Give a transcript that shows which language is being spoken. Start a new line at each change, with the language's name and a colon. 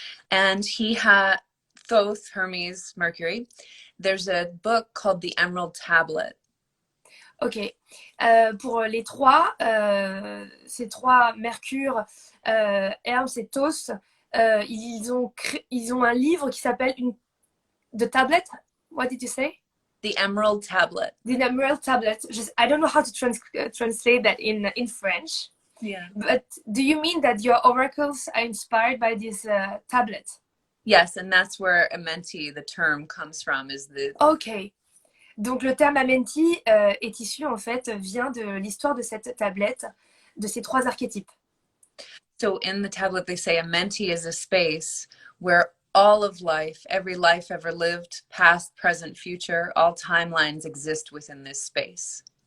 English: And he had Thoth, Hermes, Mercury. There's a book called The Emerald Tablet. Ok.
French: Pour les trois, ces trois, Mercure, Hermès et Thoth, ils ont un livre qui s'appelle The Tablet.
English: What did you say? The Emerald Tablet. The Emerald Tablet. I don't know how to translate that in French. Yeah. But do you mean that your oracles are inspired by this tablet? Yes, and that's where Amenti, the term, comes from. Ok.
French: Donc le terme Amenti est issu, en fait, vient de l'histoire de cette tablette, de ces trois archétypes.
English: So in the tablet, they say Amenti is a space where all of life, every life ever lived, past, present, future, all timelines exist within this space.